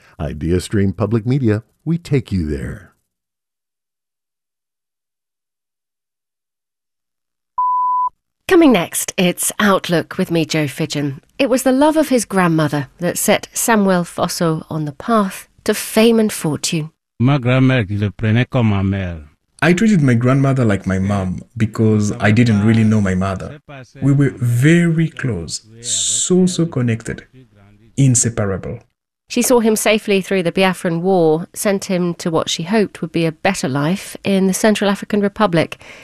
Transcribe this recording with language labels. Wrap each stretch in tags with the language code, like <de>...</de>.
<en>IdeaStream Public Media. We take you there. Coming next, it's Outlook with me, Joe Fidgen. It was the love of his grandmother that set Samuel Fosso on the path to fame and fortune.</en> <fr>Ma grand-mère, je le prenais comme ma mère.</fr> <en>I treated my grandmother like my mom because I didn't really know my mother. We were very close, so, so connected, inseparable. She saw him safely through the Biafran War, sent him to what she hoped would be a better life in the Central African Republic.</en>